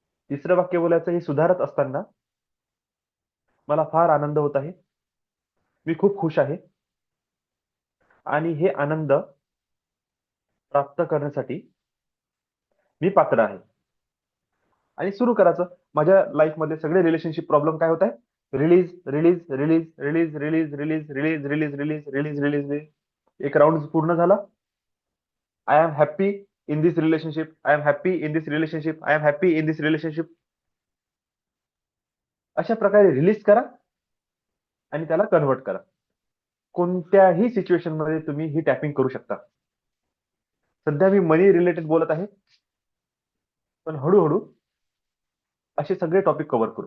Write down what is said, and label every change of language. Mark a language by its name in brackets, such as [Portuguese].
[Marathi] तिसरं वाक्य बोलायचं, हे सुधारत असताना मला फार आनंद होत आहे, मी खूप खुश आहे आणि हे आनंद प्राप्त करण्यासाठी मी पात्र आहे. आणि सुरू करायचं, माझ्या लाईफ मध्ये सगळे रिलेशनशिप प्रॉब्लेम काय होत आहे, release release release release release release release release release release release. एक राऊंड पूर्ण झाला. [English] I am happy in this relationship, I am happy in this relationship, I am happy in this relationship. [Marathi] अशा प्रकारे release करा आणि त्याला convert करा. कोणत्याही सिच्युएशन मध्ये तुम्ही ही टॅपिंग करू शकता. सध्या मी मनी रिलेटेड बोलत आहे, पण हळूहळू असे सगळे टॉपिक कव्हर करू.